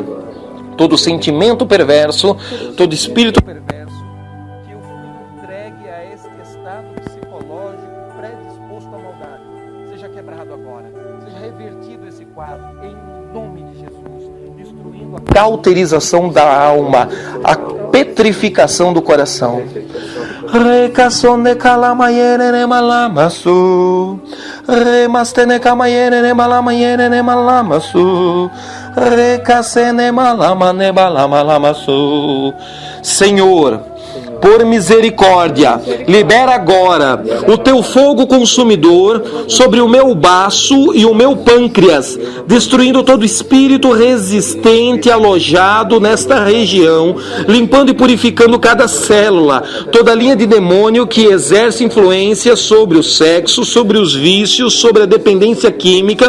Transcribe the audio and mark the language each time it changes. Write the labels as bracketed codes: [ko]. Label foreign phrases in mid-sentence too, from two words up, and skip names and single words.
[pt] Todo sentimento perverso, todo espírito perverso, que eu fui entregue a este estado psicológico predisposto à maldade, seja quebrado agora, seja revertido esse quadro, em nome de Jesus, destruindo a cauterização da alma, a petrificação do coração. Recasone calamayere ne malamasu, remastene camayere ne malamayere ne malamasu, recasene malamane malamalamasu. Senhor, por misericórdia, libera agora o teu fogo consumidor sobre o meu baço e o meu pâncreas, destruindo todo espírito resistente alojado nesta região, limpando e purificando cada célula, toda linha de demônio que exerce influência sobre o sexo, sobre os vícios, sobre a dependência química.